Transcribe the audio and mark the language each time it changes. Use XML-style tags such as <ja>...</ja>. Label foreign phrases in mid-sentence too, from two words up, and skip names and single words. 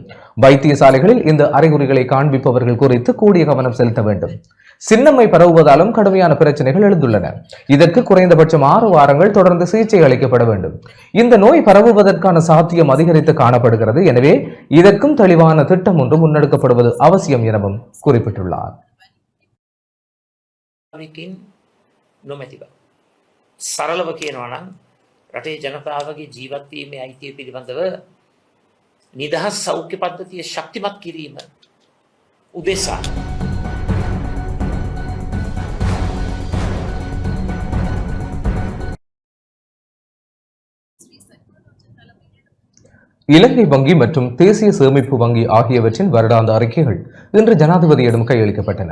<ta>வைத்தியசாலைகளில் இந்த அறிகுறிகளை காண்பிப்பவர்கள் குறித்து கூடிய கவனம் செலுத்த வேண்டும். சின்னம்மை பரவுவதாலும் கடுமையான பிரச்சனைகள் எழுந்துள்ளன. இதற்கு குறைந்தபட்சம் 6 வாரங்கள் தொடர்ந்து சிகிச்சை அளிக்கப்பட வேண்டும். இந்த நோய் பரவுவதற்கான சாத்தியம் அதிகரித்து காணப்படுகிறது. எனவே இதற்கும் தெளிவான திட்டம் ஒன்று முன்னெடுக்கப்படுவது அவசியம் எனவும் குறிப்பிட்டுள்ளார்.</ta> <si>සරලව කියනවා නම් රටේ ජනතාවගේ ජීවත් වීමේ අයිතිය පිළිබඳව නිදහස් සෞඛ්‍ය පද්ධතිය ශක්තිමත් කිරීම උදෙසා</si> <ta>இலங்கை வங்கி மற்றும் தேசிய சேமிப்பு வங்கி ஆகியவற்றின் வருடாந்த அறிக்கைகள் இன்று ஜனாதிபதியிடம் கையளிக்கப்பட்டன.</ta>